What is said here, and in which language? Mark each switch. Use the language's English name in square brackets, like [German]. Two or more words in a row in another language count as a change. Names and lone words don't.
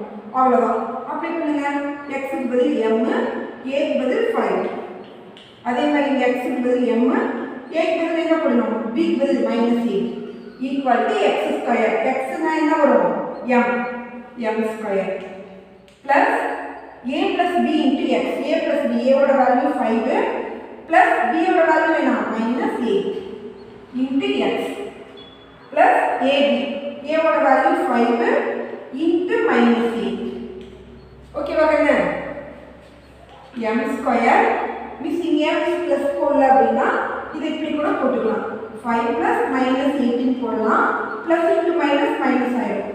[Tamil] அவ்வளவுதான். அப்ளை பண்ணுங்க. x க்கு பதில் m, a க்கு பதில் 5. அதே மாதிரி இங்க x க்கு பதில் m, a க்கு பதில் என்ன பண்ணனும்? b க்கு பதில் -8 [English] equal to [Tamil] x ஸ்கொயர். x னா என்ன வரும்? [English] m ஸ்கொயர் plus a plus b into x. a plus b, [Tamil] a ஓட வேல்யூ 5 plus b ஓட வேல்யூ என்ன? [English] -8 into x plus ab. [Tamil] a ஓட வேல்யூ 5 into -8. ஓகேவா கண்ணு? m [English] square missing [Tamil] m plus போடல அப்படின்னா இது இப்படி கூட போட்டுக்கலாம். [English] 5 plus -18 போடலாம். plus into minus minus ஆயிடும்.